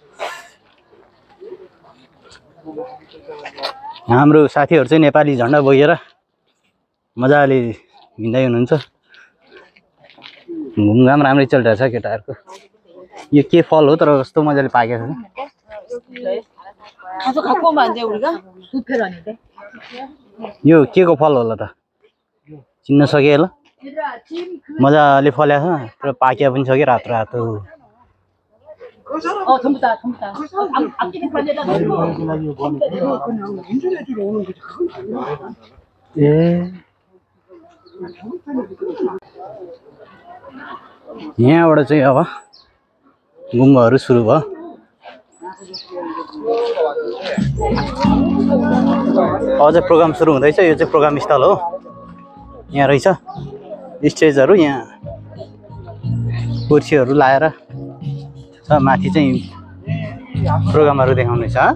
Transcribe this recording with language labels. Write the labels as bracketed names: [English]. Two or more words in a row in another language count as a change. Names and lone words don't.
[Nepali] हाम्रो साथीहरू चाहिँ नेपाली झन्डा बोकेर मजाले हिँड्दै हुनुहुन्छ। घुमघाम राम्रै चलिरहेछ केटाहरूको। यो के फल हो तर कस्तो मजाले पाकेको छ। [Korean] 가서 갖고 오면 안 돼, 우리가? 부페라는데. [Nepali] यो के को फल होला त चिन्न सके ल मजाले फलेको छ तर पाक्या पनि छ कि रातो रातो [Korean] 전부 다. 앞뒤에 관계다. [Nepali] ए यहाँबाट चाहिँ अब गुम्बाहरू सुरु भयो अझै प्रोग्राम सुरु हुँदैछ यो चाहिँ प्रोग्राम स्थल हो यहाँ रहेछ स्टेजहरू यहाँ कुर्सीहरू लाएर छ माथि चाहिँ प्रोग्रामहरू देखाउनेछ